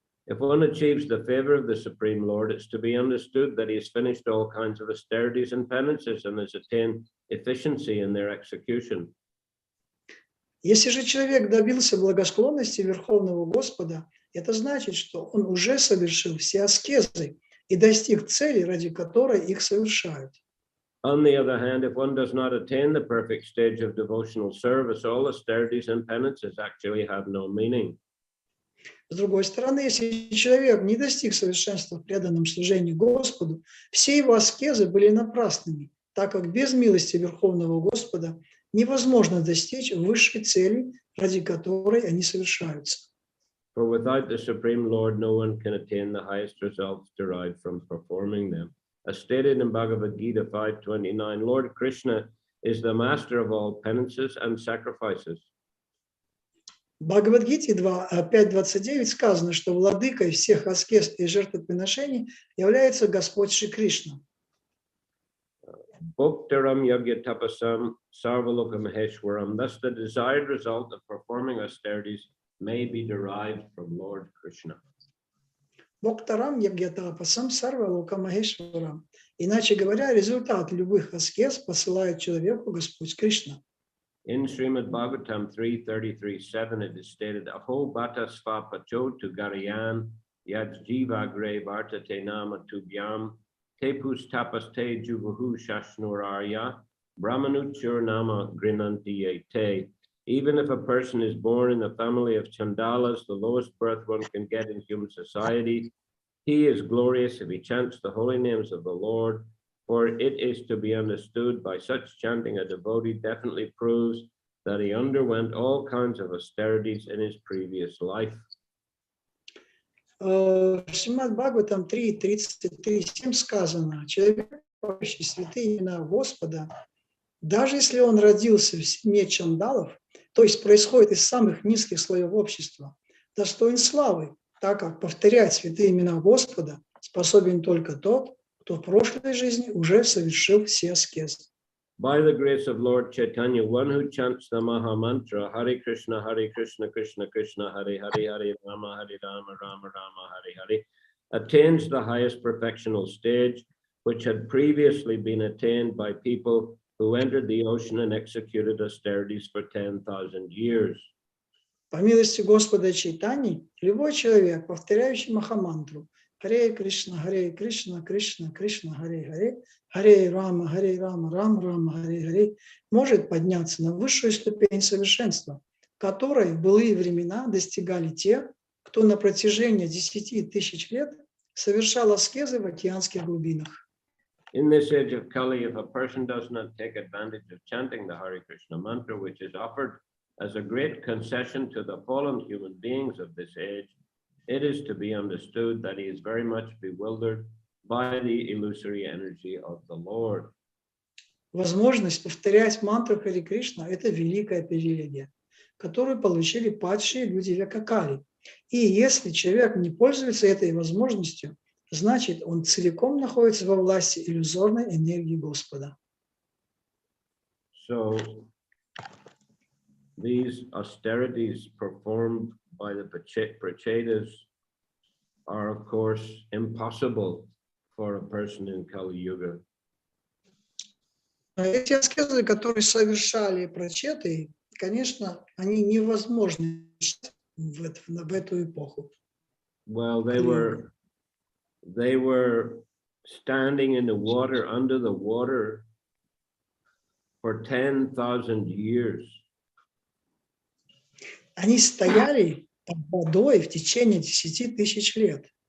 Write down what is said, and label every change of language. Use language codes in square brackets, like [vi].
[en] If one achieves the favor of the Supreme Lord, it's to be understood that he has finished all kinds of austerities and penances and has attained efficiency in their execution. [ru] Если же человек добился благосклонности Верховного Господа, это значит, что он уже совершил все аскезы и достиг цели, ради которой их совершают. [en] On the other hand, if one does not attain the perfect stage of devotional service, all austerities and penances actually have no meaning. [ru] С другой стороны, если человек не достиг совершенства в преданном служении Господу, все его аскезы были напрасными, так как без милости Верховного Господа невозможно достичь высшей цели, ради которой они совершаются. [en] For without the Supreme Lord, no one can attain the highest results derived from performing them. As stated in Bhagavad Gita 5:29, Lord Krishna is the master of all penances and sacrifices. [ru] В Бхагавад-гите 5.29 сказано, что владыкой всех аскез и жертвоприношений является Господь Шри Кришна. [sa] Bhaktaram yagya tapasam sarvaloka maheshwaram. [en] Thus, the desired result of performing austerities may be derived from Lord Krishna. [sa] Бхактарам ягьятапасам сарвалока махешварам. [ru] Иначе говоря, результат любых аскез посылает человеку Господь Кришна. [en] In Шримад Бхагаватам 3.33.7, it is stated, [sa] Aho bhata svapacho tu garayan yad jivagre vartate nama tubhyam te pustapaste juvahu shashnurarya brahmanuchur nama grinanti te. [en] Even if a person is born in the family of Chandalas, the lowest birth one can get in human society, he is glorious if he chants the holy names of the Lord. For it is to be understood by such chanting a devotee definitely proves that he underwent all kinds of austerities in his previous life. [ru] Шримад Бхагаватам 3.33.7 сказано, человек, поющий святые имена Господа, даже если он родился в семье чандалов, то есть происходит из самых низких слоев общества, достоин славы, так как повторять святые имена Господа способен только тот, кто в прошлой жизни уже совершил все аскезы. [en] By the grace of Lord Chaitanya, one who chants the Maha Mantra, Hare Krishna, Krishna Krishna, Hare Hare, Hare Rama, Rama Rama, Hare Hare, attains the highest perfectional stage, which had previously been attained by people who entered the ocean and executed austerities for 10,000 years. [ru] По милости Господа Чайтани, любой человек, повторяющий Махамантру, Харе Кришна, Кришна Кришна, Харе Рама, Рама Рама, Харе, может подняться на высшую ступень совершенства, которой в былые времена достигали те, кто на протяжении 10 тысяч лет совершал аскезы в океанских глубинах. [en] In this age of Kali, if a person does not take advantage of chanting the Hare Krishna mantra, which is offered as a great concession to the fallen human beings of this age, it is to be understood that he is very much bewildered by the illusory energy of the Lord. [ru] Возможность повторять мантру Харе Кришна – это великая привилегия, которую получили падшие люди века Кали. И если человек не пользуется этой возможностью, значит, он целиком находится во власти иллюзорной энергии Господа. [en] So, these austerities performed by the Prachetas are, of course, impossible for a person in Kali Yuga. [ru] Эти аскезы, которые совершали прачеты, конечно, они невозможны в эту эпоху. [en] Well, they were standing in the water, under the water, for 10,000 years. [ru] Они стояли под водой в течение 10 тысяч лет.